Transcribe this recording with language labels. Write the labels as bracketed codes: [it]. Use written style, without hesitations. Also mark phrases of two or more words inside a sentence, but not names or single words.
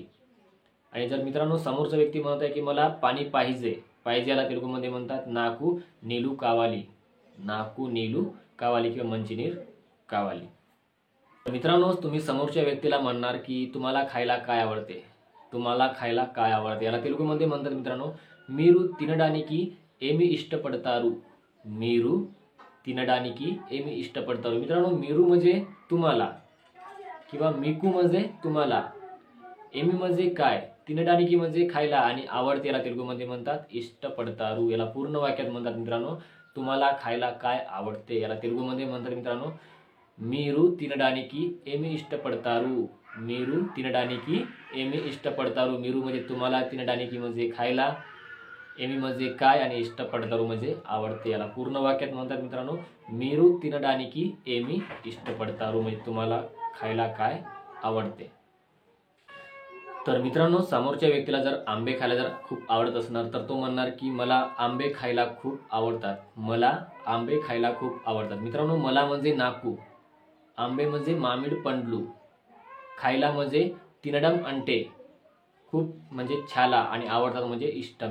[mr] आणि जर मित्रांनो समोरचा व्यक्ती म्हणत आहे की मला पाणी पाहिजे, पाहिजे याला तेलुगूमध्ये म्हणतात [te] నాకు నీళ్ళు కావాలి, నాకు నీళ్ళు కావాలి [mr] किंवा [te] మంచినీరు కావాలి। [mr] मित्रांनो, तुम्ही समोरच्या व्यक्तीला म्हणणार की तुम्हाला खायला काय आवडते, तुम्हाला खायला काय आवडते। याला तेलुगूमध्ये म्हणतात मित्रांनो [te] మీరు తినడానికి ఏమి ఇష్టపడతారు, మీరు తినడానికి ఏమి ఇష్టపడతారు। [mr] मित्रांनो, మీరు म्हणजे तुम्हाला किंवा मिकू म्हणजे तुम्हाला, एमी म्हणजे काय, तिनडानिकी म्हणजे खायला आणि आवडते याला तेलुगूमध्ये म्हणतात इष्टपडतारू। याला पूर्ण वाक्यात म्हणतात मित्रांनो तुम्हाला खायला काय आवडते। याला तेलुगूमध्ये म्हणतात मित्रांनो [te] మీరు తినడానికి ఏమి ఇష్టపడతారు, మీరు తినడానికి ఏమి ఇష్టపడతారు। [mr] మీరు म्हणजे तुम्हाला, తినడానికి म्हणजे खायला, एमी म्हणजे काय आणि इष्टपडतारू म्हणजे आवडते। याला पूर्ण वाक्यात म्हणतात मित्रांनो [te] మీరు తినడానికి ఏమి ఇష్టపడతారు, [mr] म्हणजे तुम्हाला खायला काय आवडते। तर मित्रांनो, समोरच्या व्यक्तीला जर आंबे खायला जर खूप आवडत असणार तर तो म्हणणार की मला आंबे खायला खूप आवडतात, मला आंबे खायला खूप आवडतात। मित्रांनो, मला म्हणजे नाकू, आंबे म्हणजे [te] మామిడి పండ్లు, [mr] खायला म्हणजे [te] తినడం అంటే, [mr] खूप म्हणजे छाला आणि आवडतात म्हणजे इष्टम।